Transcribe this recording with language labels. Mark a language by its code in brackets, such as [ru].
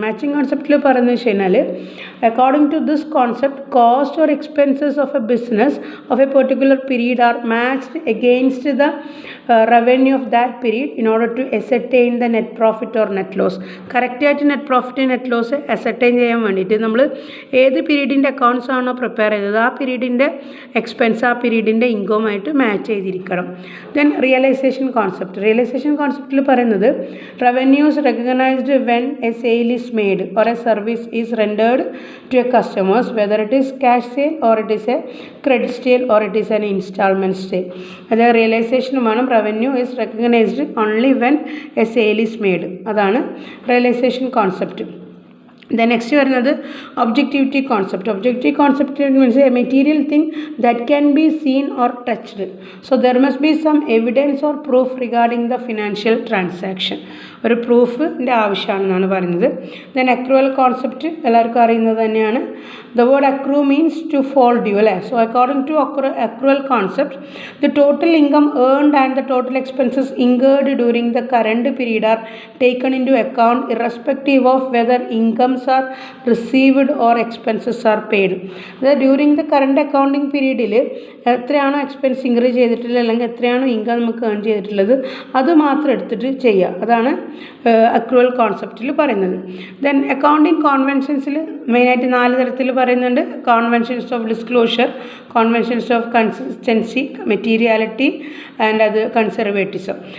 [ml] Matching കോൺസെപ്റ്റിൽ പറയുന്നത് വെച്ച് കഴിഞ്ഞാൽ [en] according to this concept, cost or expenses of a business of a particular period are matched against the revenue of that period in order to ascertain the net profit or net loss. [ml] കറക്റ്റായിട്ട് net profit net loss ascertain ചെയ്യാൻ വേണ്ടിയിട്ട് നമ്മൾ ഏത് പീരീഡിൻ്റെ accounts ആണോ prepare ചെയ്തത് ആ പീരീഡിൻ്റെ expense ആ പീരീഡിൻ്റെ ഇൻകവുമായിട്ട് match ചെയ്തിരിക്കണം. [en] Then realisation concept. [ml] റിയലൈസേഷൻ കോൺസെപ്റ്റിൽ പറയുന്നത് [en] Revenues recognised when a sale is made or a service is rendered to a customers, whether it is cash sale or it is a credit sale or it is an instalment sale. [ml] അതായത് റിയലൈസേഷനും വേണം. [en] Revenue is recognised only when a sale is made. [ml] അതാണ് realisation concept. [en] The next വരുന്നത് objectivity concept. Objectivity concept means a material thing that can be seen or touched. So there must be some evidence or proof regarding the financial transaction. [ml] ഒരു പ്രൂഫിൻ്റെ ആവശ്യമാണെന്നാണ് പറയുന്നത്. Then accrual concept എല്ലാവർക്കും അറിയുന്നത് തന്നെയാണ്. [en] The word accrue means to fall due അല്ലേ. So according to accrual concept, the total income earned and the total expenses incurred during the current period are taken into account irrespective of whether incomes are received or expenses are paid. [ml] അതായത് during the current accounting പീരീഡിൽ എത്രയാണോ expense ഇൻക്രീ ചെയ്തിട്ടുള്ളത് അല്ലെങ്കിൽ എത്രയാണോ income നമുക്ക് earn ചെയ്തിട്ടുള്ളത് അത് മാത്രം എടുത്തിട്ട് ചെയ്യുക. അതാണ് അക്രൂവൽ കോൺസെപ്റ്റിൽ പറയുന്നത്. ദെൻ അക്കൗണ്ടിങ് കോൺവെൻഷൻസിൽ മെയിനായിട്ട് 4 തരത്തിൽ പറയുന്നുണ്ട്. കോൺവെൻഷൻസ് of disclosure, കോൺവെൻഷൻസ് of consistency, materiality and അത് കൺസർവേറ്റിസം.